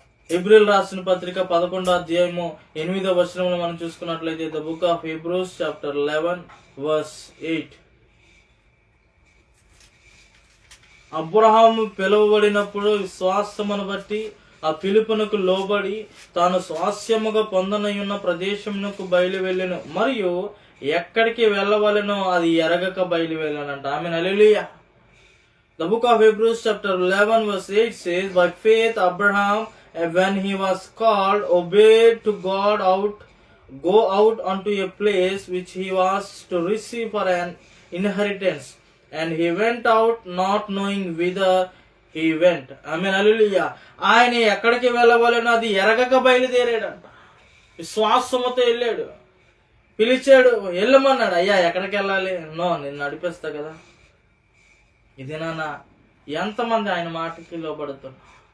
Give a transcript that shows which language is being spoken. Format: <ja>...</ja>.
<te>హెబ్రీయులు రాసిన పత్రిక 11వ అధ్యాయము 8వ వచనంలో మనం చూసుకున్నట్లయితే,</te> <en>the book of Hebrews chapter 11 verse 8,</en> <te>Abraham పిలువబడినప్పుడు విశ్వాసమును బట్టి ఆ పిలుపునకు లోబడి తాను స్వాస్యముగా పొందనయున్న ప్రదేశమునకు బయలు వెళ్ళెను, మరియు ఎక్కడికి వెళ్ళవలెనో అది ఎరగక బయలు వెళ్ళానంట. ఆమె హల్లెలూయా.</te> <en>The book of Hebrews chapter 11 verse 8 says, by faith Abraham, when he was called, obeyed to God go out unto a place which he was to receive for an inheritance, and he went out not knowing whither he went. Amen, hallelujah.</en> <te>ఆయన ఎక్కడికి వెళ్ళవాలనో అది ఎరగక బయలుదేరాడంట. విశ్వాసముతో వెళ్ళాడు. పిలిచాడు, వెళ్ళమన్నాడు. అయ్యా ఎక్కడికి వెళ్ళాలి? No, నేను నడిపిస్తా కదా. ఇది నాన్న ఎంతమంది ఆయన మాటకి లోబడుతున్నా?</te>